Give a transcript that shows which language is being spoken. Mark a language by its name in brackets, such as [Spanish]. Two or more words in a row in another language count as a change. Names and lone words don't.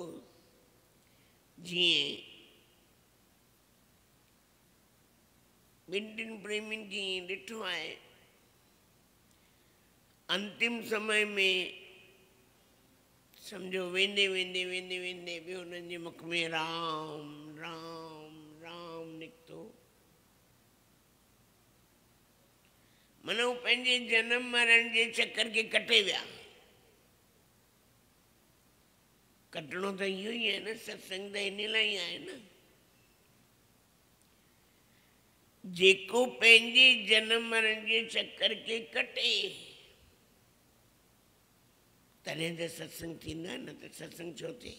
[Sindhi] जीअं ॿिनि टिनि प्रेमियुनि खे ईअं ॾिठो आहे, अंतिम समय में समझो वेंदे वेंदे वेंदे वेंदे भी उन्हनि जे मुख में राम राम राम निकितो, माना हू पंहिंजे जनम मरण जे चक्कर खे कटे विया। कटणो त इहो ई आहे न, सत्संग त इन लाइ ई आहे न। जेको पंहिंजे जनम मरण जे चक्कर खे कटे तॾहिं त सत्संग थींदो आहे, न त सत्संग छो थिए।